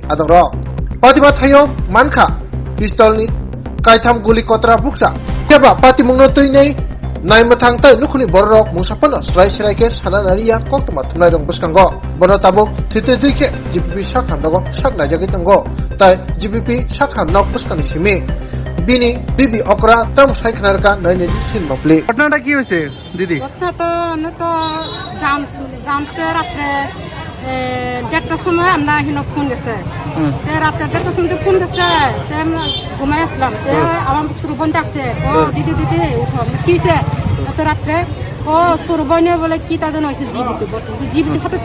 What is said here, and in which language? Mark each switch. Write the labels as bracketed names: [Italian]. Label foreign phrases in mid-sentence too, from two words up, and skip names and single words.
[Kok Borok] adaro Patima thayo manka pistol ni kaitam guli kotra buksa keba patimungno tui nei naimathang tai nukuni borok musapano srai ke sananariya koktoma thunai rong buskango bono tabuk thitei ke GPP shakham dago sak najagi tango tai GPP shakham nok buskani simi bini bibi okra tam saikhnarka naine sin mapli [Bangla] ঘটনাটা কি হয়েছে দিদি? ঘটনা তো জানছে রাত্রে 1:30টার সময় আমরা এখানে ফোন গেছে রাত্রে 1:30টার সময় ফোন গেছে ঘুমাই আসলাম আমার সুরবন ডাকছে ও দিদি উঠো কি হয়েছে এত রাত্রে ও সুরবনে বলে কি তাদের হয়েছে জীবিত হঠাৎ